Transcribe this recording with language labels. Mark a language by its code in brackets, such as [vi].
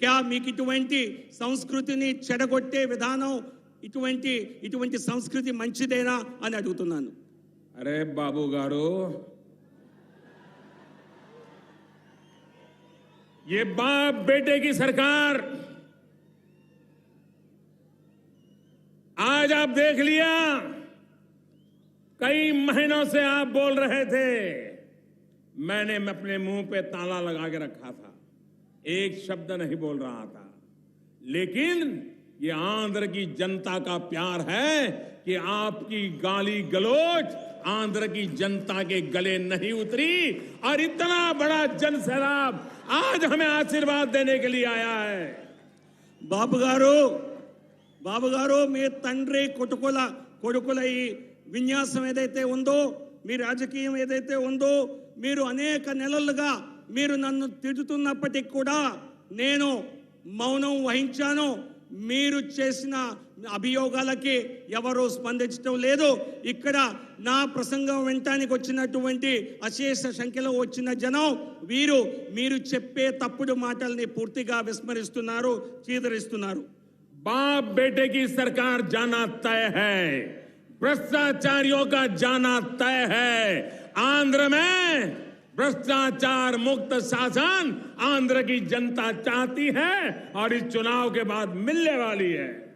[te] మీకు ఇటువంటి సంస్కృతిని చెడగొట్టే విధానం, ఇటువంటి సంస్కృతి మంచిదేనా అని అడుగుతున్నాను. [hi] అరే బాబు గారు, ये बाप बेटे की सरकार, आज आप देख लिया, कई महीनों से आप बोल रहे थे, मैंने अपने मुंह पे ताला लगा के रखा था, एक शब्द नहीं बोल रहा था, लेकिन ये आंध्र की जनता का प्यार है कि आपकी गाली गलौज आंध्र की जनता के गले नहीं उतरी और इतना बड़ा जन सैलाब आज हमें आशीर्वाद देने के लिए आया है. [te] బాబు గారు మీ తండ్రి కొడుకుల ఈ విన్యాసం ఏదైతే ఉందో, మీ రాజకీయం ఏదైతే ఉందో, మీరు అనేక నెలలుగా మీరు నన్ను తిడుతున్నప్పటికీ కూడా నేను మౌనం వహించాను. మీరు చేసిన అభియోగాలకి ఎవరు స్పందించడం లేదు. ఇక్కడ నా ప్రసంగం వినటానికి వచ్చినటువంటి అశేష సంఖ్యలో వచ్చిన జనం మీరు చెప్పే తప్పుడు మాటల్ని పూర్తిగా విస్మరిస్తున్నారు, చీదరిస్తున్నారు. [hi] बाप बेटे की सरकार जाना तय है, भ्रष्टाचारियों का जाना तय है. आंध्र में भ्रष्टाचार मुक्त शासन आंध्र की जनता चाहती है और इस चुनाव के बाद मिलने वाली है.